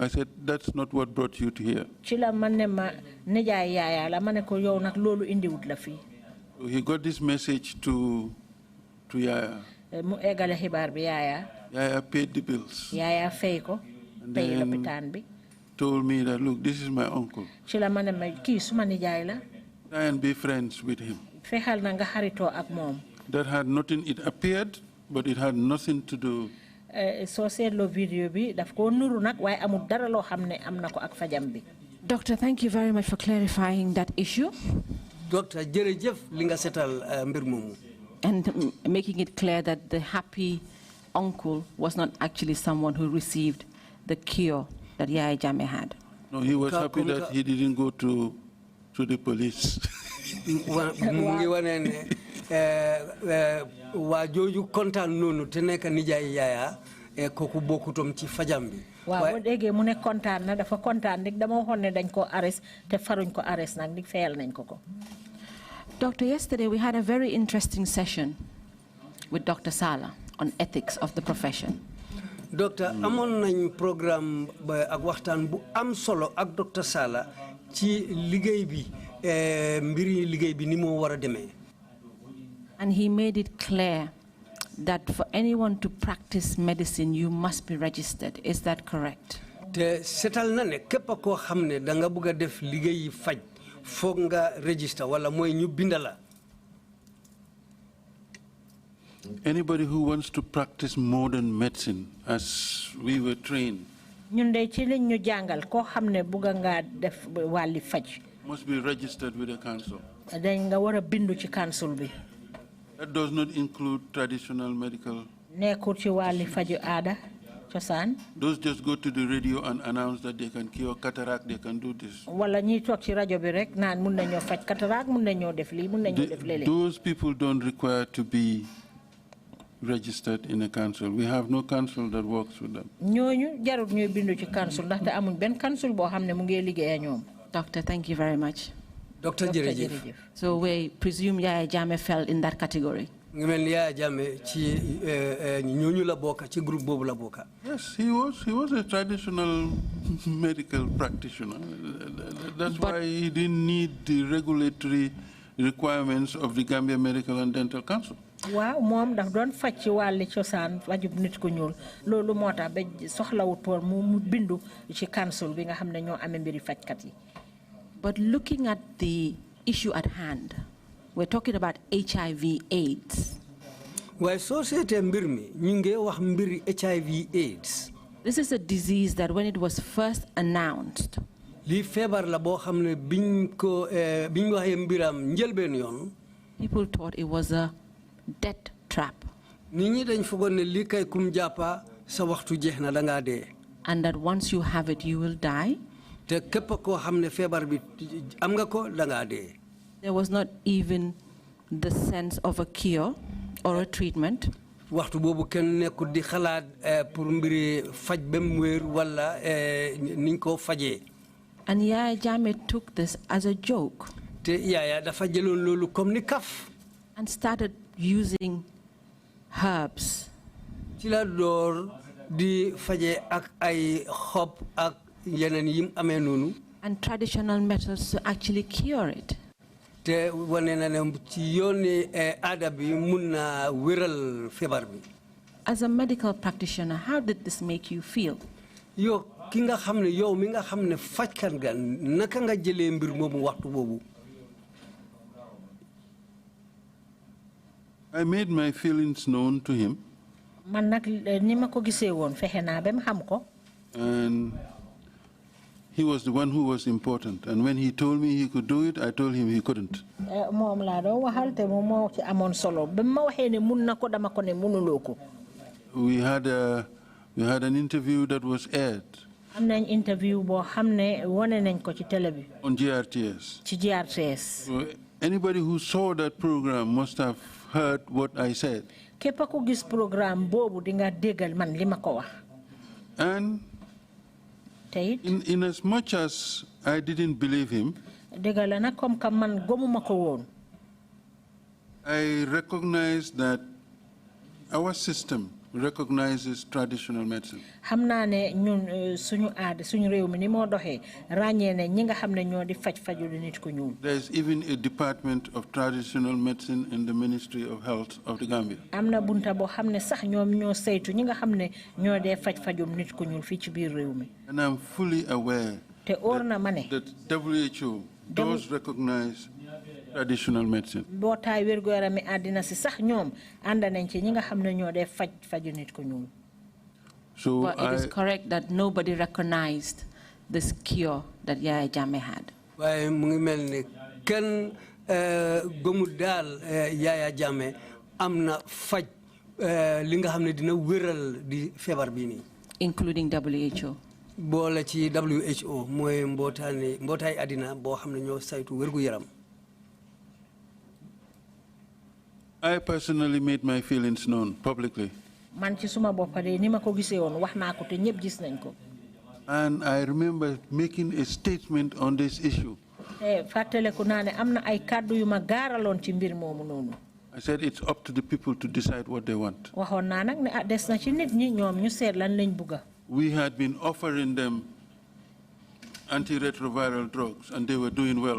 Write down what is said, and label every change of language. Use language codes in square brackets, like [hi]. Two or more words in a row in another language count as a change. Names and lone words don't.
[en] I said, that's not what brought you to here. So he got this message to Yaya. Yaya paid the bills. And then told me that, look, this is my uncle. [wo] Ci la ma ne ma kii suma nijaay la. [en] Try and be friends with him. [wo] Fexeel na nga xaritoo ak moom. [en] That had nothing, it appeared, but it had nothing to do. [wo] Soo seetloo video bi daf ko nuru nag waaye amul dara loo xam ne am na ko ak fajam bi. [en] Doctor, thank you very much for clarifying that issue. Doctor, [wo] jërëjëf li nga setal mbir moomu. [en] And making it clear that the happy uncle was not actually someone who received the cure that Yaya Jammeh had. No, he was happy that he didn't go to the police. [wo] Wa joju kontaan nonu te nek nijaay Yaya koku bokutom ci fajam bi. Waaw bo déggee mu ne kontaan na dafa kontaan dik dama waxoon ne dañ ko arrest te faruñ ko arrest nag dik fayal nañ ko ko. [en] Doctor, yesterday we had a very interesting session with Dr. Sala on ethics of the profession. Doctor, [wo] amon nañ programme ak waxtaan bu am solo ak Dr. Sala ci liggéey bi mbiri liggéey bi ni mo wara démé. [en] And he made it clear that for anyone to practice medicine, you must be registered. Is that correct? [wo] Te setal na ne képp koo xam ne da nga bëgg a def liggéeyi faj foog nga register wala mooy ñu bindala. [en] Anybody who wants to practice modern medicine, as we were trained, [wo] ñun de ci liñ ñu jàngal koo xam ne bëgg nga def wàlli faj. [en] Must be registered with the council. [wo] Dañ nga war a bindu ci council bi. [en] That does not include traditional medical. [wo] Nekkul ci wàlli faju aada cosaan. [en] Those just go to the radio and announce that they can cure cataract, they can do this. [wo] Wala ñi toog ci rajo bi rek naan mun nañoo faj cataract mun nañoo def lii mun nañoo def léeg-léeg. [en] Those people don't require to be registered in a council. We have no council that works with them. [wo] Ñooñu jarut ñuy bindu ci council ndaxte amuñ benn council boo xam ne mu ngi liggéey ak ñoom. [en] Doctor, thank you very much. [wo] Doctor jërëjëf. [en] So we presume Yaya Jammeh fell in that category. [wo] Ngi mel ni Yaya Jammeh ci ñooñu la bokk ci groupe boobu la bokk. [en] Yes, he was a traditional medical practitioner. That's why he didn't need the regulatory requirements of the Gambia Medical and Dental Council. [wo] Waaw moom daf doon faj ci wàlli cosaan fajub nit ku ñuul loolu moo tax ba soxlawut woon mu bindu ci council bi nga xam ne ñoo amee mbiri fajkat yi. [en] But looking at the issue at hand, we're talking about HIV/AIDS. [wo] Waaye société mbir mi ñu ngi wax mbiri HIV/AIDS. [en] This is a disease that when it was first announced, [wo] Li feebar la boo xam ne biñ waxee mbiram njëlbeen yoon. [en] People thought it was a death trap. [wo] Nit ñi dañ foogoon ne lii kay kum jàppa sa waxtu jeex na dangaa dee. [en] And that once you have it, you will die. [wo] Te képp koo xam ne feebar bi am nga ko dangaa dee. [en] There was not even the sense of a cure or a treatment. [wo] Waxtu boobu kenn nekkul di xalaat pour mbiri faj ba mu wér wala niñ ko fajee. [en] And Yaya Jammeh took this as a joke. [wo] Te Yaya dafa jëloon loolu comme ni kaf. [en] And started using herbs. [wo] Ci la door di faje ak ay xob ak yeneen yim amee noonu. [en] And traditional methods to actually cure it. [wo] Te wane na ne ci yooni aada bi mun na wéral feebar bi. [en] As a medical practitioner, how did this make you feel? [wo] Yow ki nga xam ne yow mi nga xam ne fajkan nga naka nga jëlee mbir moomu waxtu boobu. [en] I made my feelings known to him. [wo] Man nag ni ma ko gisee woon fexe naa ba mu xam ko. [en] And he was the one who was important. And when he told me he could do it, I told him he couldn't. [wo] Moom laa doon waxal te moom moo ci amoon solo ba ma waxee ne mun na ko dama ko ne munuloo ko. [en] We had an interview that was aired. [wo] Am nañ interview boo xam ne wane nañ ko ci télé bi. [en] On GRTS. [wo] Ci GRTS. [en] So anybody who saw that program must have heard what I said. [wo] Képp ku gis programme boobu di nga déggal man li ma ko wax. [en] And in as much as I didn't believe him, [wo] déggal la nag [fr] comme que [wo] man gëmuma ko woon. [en] I recognized that our system recognizes traditional medicine. [wo] Hamna ne ñun suñu aad suñu réew mi ni mo doxé ragné ne ñi nga xamné ñoo di faju nit ko ñuul. [en] There is even a department of traditional medicine in the Ministry of Health of the Gambia. [wo] Amna bunta bo xamné sax ñom ñoo saytu ñi nga xamné ñoo dé fajum nit ko ñuul fi ci biir réew mi. [en] And I'm fully aware that WHO does recognize traditional medicine. But it is correct that nobody recognized this cure that Yaya Jammeh had. [wo] Yaya Jammeh amna faj linga xamne dina wëral di febar bi ni, [en] including WHO. [wo] Boole ci WHO moy mbotay adina bo xamne ñoo saytu wërgu yaram. [en] I personally made my feelings known publicly. [wo] Man ci suma boppa de ni ma ko gisee won wax naa ko te ñepp gis nañ ko. [en] And I remember making a statement on this issue. [wo] Fatale ko naane amna ay kaddu yu ma gaaraloon ci mbir moomu noonu. [en] I said it's up to the people to decide what they want. [wo] Waxoon naa nag ne des na ci nit ñi ñoom ñu seet lan lañ bëgga. [en] We had been offering them antiretroviral drugs and they were doing well.